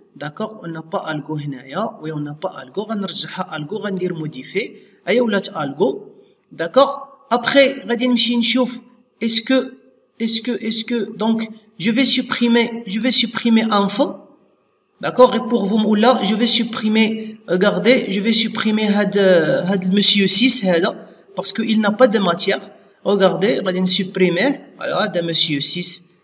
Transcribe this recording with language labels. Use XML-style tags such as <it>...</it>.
<fr>D'accord, on n'a pas algo</fr> <ar>هنايا.</ar> <fr>Oui, on n'a pas algo.</fr> <ar>غنرجعها algo غندير موديفي ايا ولات algo.</ar> <fr>D'accord. Après</fr> <ar>غادي نمشي نشوف</ar> <fr>est-ce que donc je vais supprimer info. D'accord. Et pour vous là je vais supprimer regardez je vais supprimer هاد monsieur 6 هذا parce que il n'a pas de matière. Regardez</fr> <ar>غادي نسupprimer</ar> <fr>voilà هذا monsieur 6</fr>